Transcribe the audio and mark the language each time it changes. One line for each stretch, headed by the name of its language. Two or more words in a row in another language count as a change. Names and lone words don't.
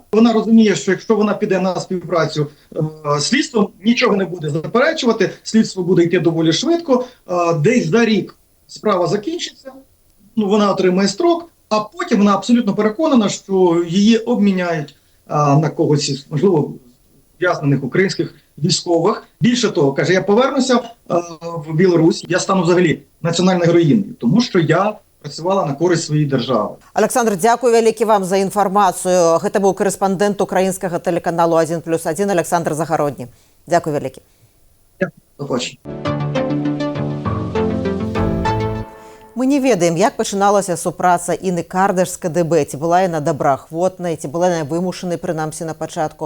Ukrainian: Вона розуміє, що якщо вона піде на співпрацю слідством, нічого не буде заперечувати, слідство буде йти доволі швидко, десь за рік справа закінчиться, вона отримає строк, а потім вона абсолютно переконана, що її обміняють на когось, можливо, ув'язнених українських військових. Більше того, каже, я повернуся в Білорусь, я стану взагалі національною героїною, тому що я працювала на користь своєї держави.
Belarusian: Олександр, дякую вялікі вам за інфармацію. Гэта быў корэспандэнт украінскага тэлеканалу 1+1 Александр Загародні. Дякую вялікі.
Ukrainian: До побачення.
Belarusian: Мы не ведаем, як пачыналася супраца Інны Кардаш з КДБ, ці была яна добраахвотнай, ці была яна вымушанай, прынамсі, на пачатку.